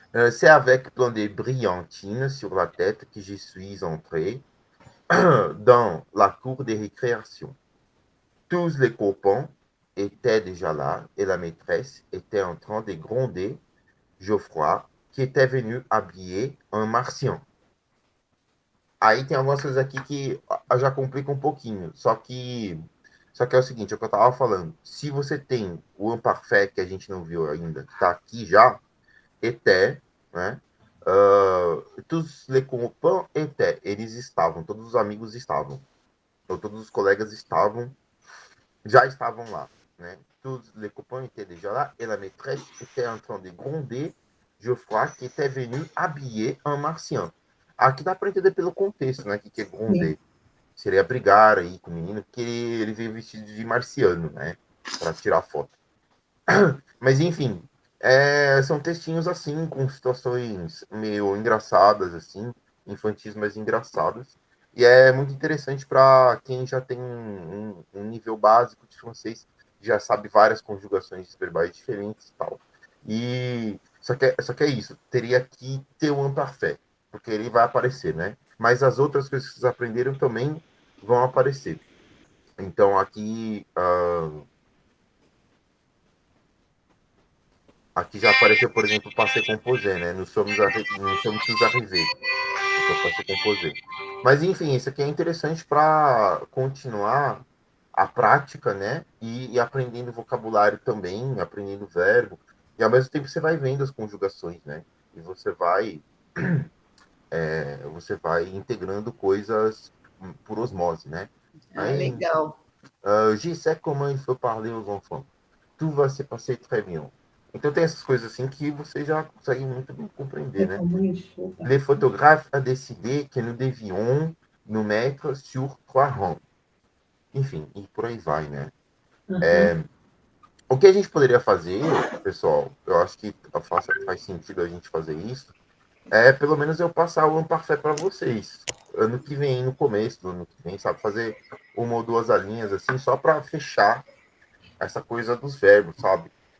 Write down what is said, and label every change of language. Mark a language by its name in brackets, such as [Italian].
[French] C'est avec plein de brillantines sur la tête que je suis entré dans la cour de récréation. Tous les copains étaient déjà là et la maîtresse était en train de gronder Geoffroy, qui était venu habiller un martien. [Portuguese] Aí tem algumas coisas aqui que já complica um pouquinho. Só que é o seguinte, é o que eu estava falando. Se você tem o imparfait, que a gente não viu ainda, que está aqui já, était, né? [French] Tous les copains étaient. [Portuguese] Eles estavam, todos os amigos estavam. Ou todos os colegas já estavam lá, né? [French] Tous les copains étaient déjà là. Et la maîtresse était en train de gronder Geoffroy, qui était venu habiller un martien. [Portuguese] Aqui dá para entender pelo contexto, né? Que é gronder. Seria brigar aí com o menino, porque ele veio vestido de marciano, né? Para tirar foto. Mas, enfim, são textinhos assim, com situações meio engraçadas, assim, infantis, mas engraçadas. E é muito interessante para quem já tem um nível básico de francês, já sabe várias conjugações verbais diferentes e tal. E só que é isso, teria que ter um imparfait, porque ele vai aparecer, né? Mas as outras coisas que vocês aprenderam também vão aparecer. Então aqui aqui já apareceu, por exemplo, passé composé, né? [French] Nous sommes tous arrivés. [Portuguese] Então, passé composé. Mas, enfim, isso aqui é interessante para continuar a prática, né? E aprendendo vocabulário também, aprendendo verbo. E, ao mesmo tempo, você vai vendo as conjugações, né? E você vai integrando coisas por osmose, né? Aí, legal. [French] Je sais comment il faut parler aux enfants. Tout va se passer très bien. [Portuguese] Então tem essas coisas assim que você já consegue muito bem compreender, né? [French] Les photographes a décidé que nous devions nous mettre sur 3 rangs. [Portuguese] Enfim, e por aí vai, né? O que a gente poderia fazer, pessoal, eu acho que faz sentido a gente fazer isso, pelo menos eu passar o imparfait para vocês. Ano que vem, no começo do ano que vem, sabe? Fazer uma ou duas alinhas assim, só para fechar essa coisa dos verbos, sabe?